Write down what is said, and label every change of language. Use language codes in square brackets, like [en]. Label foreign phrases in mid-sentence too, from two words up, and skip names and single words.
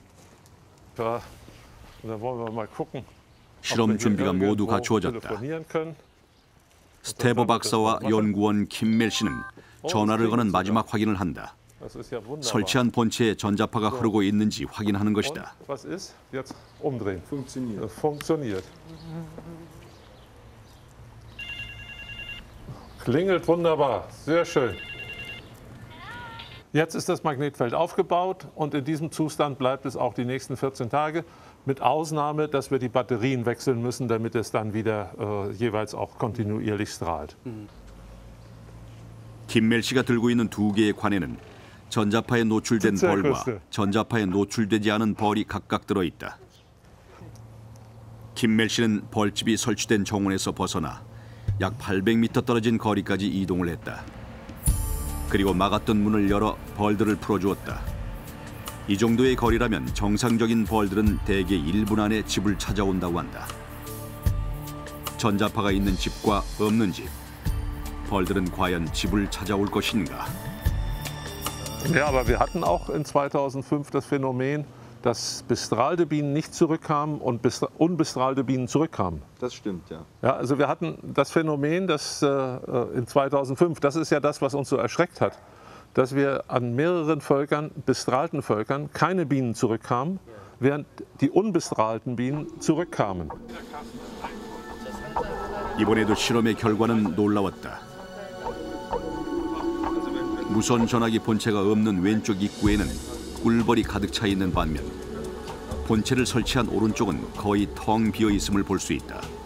[ko] 실험 준비가 모두 갖추어졌다. 스테버 박사와 연구원 킴멜 씨는 전화를 거는 마지막 확인을 한다. 설치한 본체에 전자파가 흐르고 있는지 확인하는 것이다. [de] Klingelt wunderbar, sehr schön. Jetzt ist das Magnetfeld aufgebaut und in diesem Zustand bleibt es auch die nächsten 14 Tage, mit Ausnahme, dass wir die Batterien wechseln müssen, damit es dann wieder jeweils auch kontinuierlich strahlt. [ko] 김멜 씨가 들고 있는 두 개의 관에는 전자파에 노출된 벌과 전자파에 노출되지 않은 벌이 각각 들어있다. 김멜 씨는 벌집이 설치된 정원에서 벗어나 약 800m 떨어진 거리까지 이동을 했다. 그리고 막았던 문을 열어 벌들을 풀어주었다. 이 정도의 거리라면 정상적인 벌들은 대개 1분 안에 집을 찾아온다고 한다. 전자파가 있는 집과 없는 집, 벌들은 과연 집을 찾아올 것인가? [de] Ja, aber wir hatten auch in 2005 das Phänomen, dass bestrahlte Bienen nicht zurückkamen und unbestrahlte Bienen zurückkamen. Das stimmt, ja. Ja, also wir hatten das Phänomen, dass in 2005, das ist ja das, was uns so erschreckt hat, dass wir an mehreren Völkern, bestrahlten Völkern, keine Bienen zurückkamen, während die unbestrahlten Bienen zurückkamen. [ko] 이번에도 실험의 결과는 놀라웠다. 무선 전화기 본체가 없는 왼쪽 입구에는 꿀벌이 가득 차 있는 반면 본체를 설치한 오른쪽은 거의 텅 비어 있음을 볼 수 있다.